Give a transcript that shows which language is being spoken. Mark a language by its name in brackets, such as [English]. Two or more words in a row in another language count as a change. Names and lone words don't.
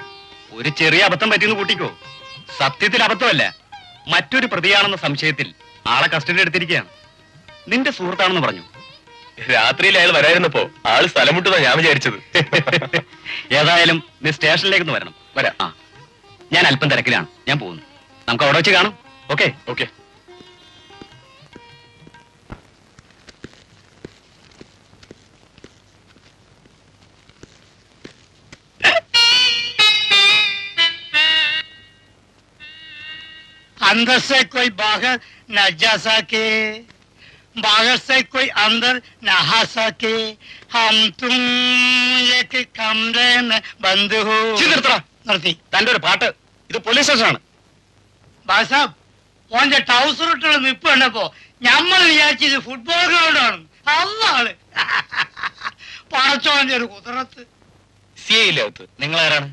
[Malayalam] ഒരു ചെറിയ അബദ്ധം പറ്റിയെന്ന് കൂട്ടിക്കോ. സത്യത്തിൽ അബദ്ധമല്ല, മറ്റൊരു പ്രതിയാണെന്ന സംശയത്തിൽ ആളെ കസ്റ്റഡി എടുത്തിരിക്കുകയാണ്. നിന്റെ സുഹൃത്താണെന്ന് പറഞ്ഞു. രാത്രിയിൽ അയാൾ വരായിരുന്നപ്പോ ആള് സ്ഥലം മുട്ടുന്ന ഞാൻ വിചാരിച്ചത്. ഏതായാലും നീ സ്റ്റേഷനിലേക്ക് വരണം. വരാം. ആ, ഞാൻ അല്പം തിരക്കിലാണ്. ഞാൻ പോകുന്നു. നമുക്ക് അവിടെ വെച്ച് കാണാം. ഓക്കെ? ഓക്കെ. [Hindi] अंदर से कोई बाहर न जा सके, बाहर से कोई अंदर न आ सके, हम तुम एक कमरे में बंद हो. [Malayalam] നിർത്തി. തന്റെ ഒരു പാട്ട്. ഇത് പോലീസ് സ്റ്റേഷനാണ്. ബാസാബ്, ഓന്റെ ട്രൗസർ ഇട്ടുള്ള നിപ്പ് കണ്ടപ്പോ ഞമ്മൾ വിചാരിച്ചത് ഫുട്ബോൾ ഗ്രൗണ്ടാണ്. അന്നാള് പടച്ചോന്റെ ഒരു കുതിരത്ത്. സിഐ ഇല്ലേ അകത്ത്? നിങ്ങൾ ആരാണ്?